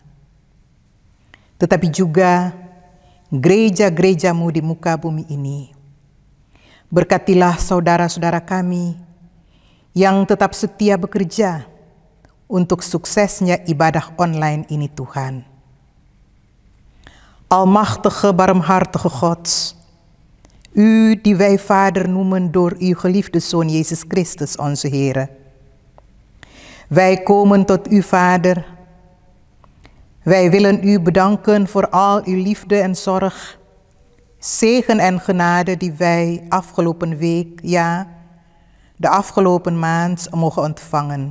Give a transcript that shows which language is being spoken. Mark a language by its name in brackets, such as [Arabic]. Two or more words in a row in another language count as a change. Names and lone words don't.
[Indonesian] Tetapi juga gereja-gereja-Mu di muka bumi ini. Berkatilah saudara-saudara kami yang tetap setia bekerja untuk suksesnya ibadah online ini Tuhan. [Dutch] Almachtige, barmhartige God, U die wij Vader noemen door uw geliefde Zoon Jezus Christus, onze Heer. Wij komen tot u, Vader. Wij willen u bedanken voor al uw liefde en zorg, zegen en genade die wij afgelopen week, ja, de afgelopen maand mogen ontvangen.